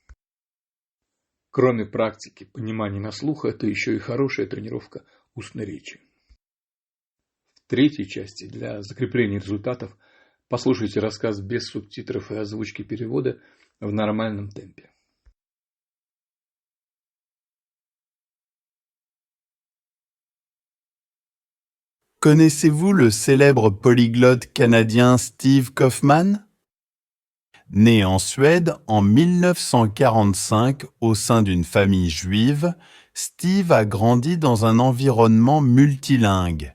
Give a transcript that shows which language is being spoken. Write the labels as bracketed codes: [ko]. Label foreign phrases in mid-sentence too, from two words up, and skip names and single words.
[ru] Кроме практики понимания на слух, это еще и хорошая тренировка устной речи. В третьей части для закрепления результатов послушайте рассказ без субтитров и озвучки перевода в нормальном темпе. [fr] Connaissez-vous le célèbre polyglotte canadien Steve Kaufmann? Né en Suède en 1945 au sein d'une famille juive, Steve a grandi dans un environnement multilingue.